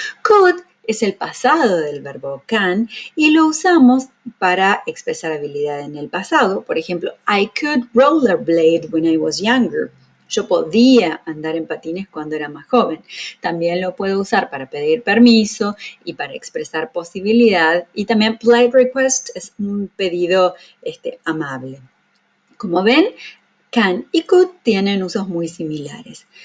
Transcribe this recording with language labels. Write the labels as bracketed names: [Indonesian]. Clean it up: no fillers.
[Spanish] Could es el pasado del verbo can y lo usamos para expresar habilidad en el pasado. Por ejemplo, [English] I could rollerblade when I was younger. [Spanish] Yo podía andar en patines cuando era más joven. También lo puedo usar para pedir permiso y para expresar posibilidad. Y también polite request es un pedido amable. Como ven, can y could tienen usos muy similares.